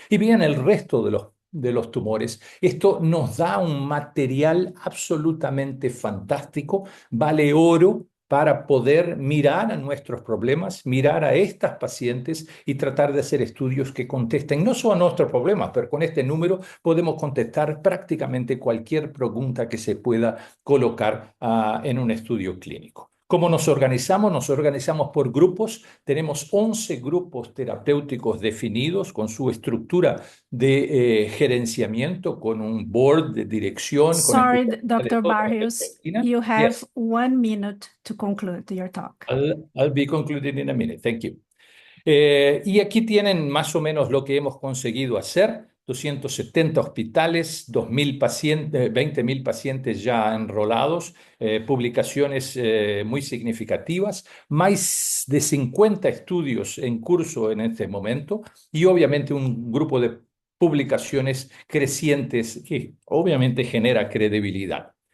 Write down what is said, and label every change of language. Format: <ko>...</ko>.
<es>Y vean el resto de los tumores. Esto nos da un material absolutamente fantástico, vale oro para poder mirar a nuestros problemas, mirar a estas pacientes y tratar de hacer estudios que contesten no solo a nuestros problemas, pero con este número podemos contestar prácticamente cualquier pregunta que se pueda colocar en un estudio clínico. ¿Cómo nos organizamos? Nos organizamos por grupos. Tenemos 11 grupos terapéuticos definidos con su estructura de gerenciamiento, con un board de dirección.</es> <en>Sorry,</en> <es>con</es> <en>Dr. Barrios, you have 1 minute to conclude your talk. I'll be concluding in a minute. Thank you.</en> <es>Y aquí tienen más o menos lo que hemos conseguido hacer: 270 hospitales, 20.000 pacientes ya enrolados, publicaciones muy significativas, más de 50 estudios en curso en este momento, y obviamente un grupo de publicaciones crecientes que obviamente genera credibilidad.</es>